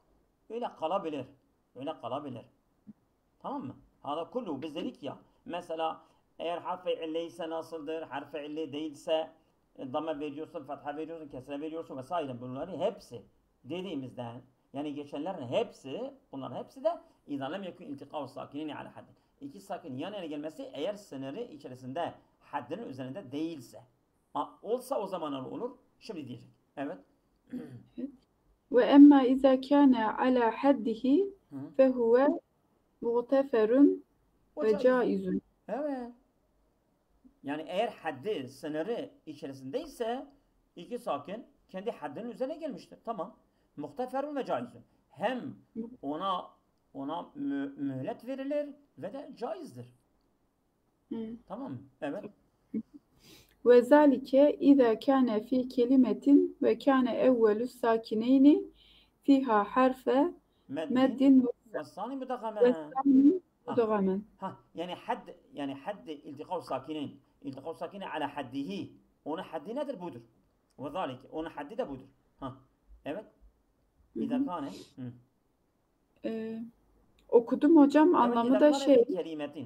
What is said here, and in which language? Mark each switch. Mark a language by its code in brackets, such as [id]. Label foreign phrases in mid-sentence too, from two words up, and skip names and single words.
[tr] Öyle kalabilir. Tamam mı? [ar] هذا كله [tr] biz dedik ya. Mesela eğer harf-i illeyse nasıldır? Harf-i ille değilse damme veriyorsun, fetha veriyorsun, kesre veriyorsun vesaire. Bunların hepsi dediğimizden yani geçenlerin hepsi, bunların hepsi de [ar] اِذَا لَمْ يَكُنْ اِلْتِقَاءُ السَّاكِنِينَ عَلَى حَدٍ. [tr] İki sakin yan yana gelmesi eğer sınırı içerisinde haddinin üzerinde değilse. Olsa o zaman olur. Şimdi diyecek. Evet. [ar] وأما إذا كان على حده فهو مغتفر وجائز. [tr] Evet. Yani eğer haddi, sınırı içerisindeyse iki sakin kendi haddinin üzerine gelmiştir. Tamam. [ar] مغتفر وجائز. [tr] Hem ona mühlet verilir ve de caizdir. Tamam mı? Evet. [ar] وذلك إذا كان في كلمة وكان أول الساكنين فيها حرف مد والثاني مدغما. والثاني مدغما. [tr] Yani [ar] حد التقاء الساكنين. التقاء الساكنين على حده. [tr] Onun haddi nedir? Budur. [ar] وذلك. [tr] Onun haddi de budur. Evet. [ar] إذا كان. [tr] Okudum hocam. Anlamı da şey. Kelimetin.